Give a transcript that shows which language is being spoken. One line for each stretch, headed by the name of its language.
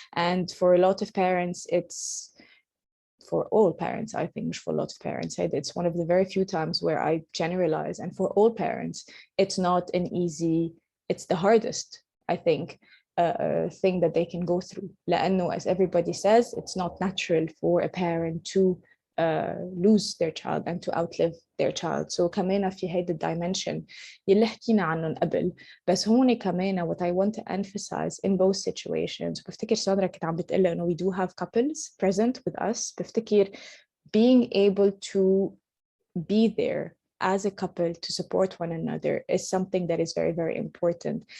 English: And for a lot of parents it's for all parents, I think, for a lot of parents, it's one of the very few times where I generalize. And for all parents, it's not an easy, it's the hardest, I think, thing that they can go through.
Arabic: لأنه,
English: as everybody says, it's not natural for a parent to lose their child and to outlive their child.
Arabic: So كمان في هيدا dimension يلي حكينا عنهم قبل.
English: بس هون كمان what I want to emphasize in both situations,
Arabic: بفتكر ساندرا كنت عم بتقلي إنه
English: we do have couples present with us.
Arabic: بفتكر
English: being able to be there as a couple to support one another is something that is very, very important.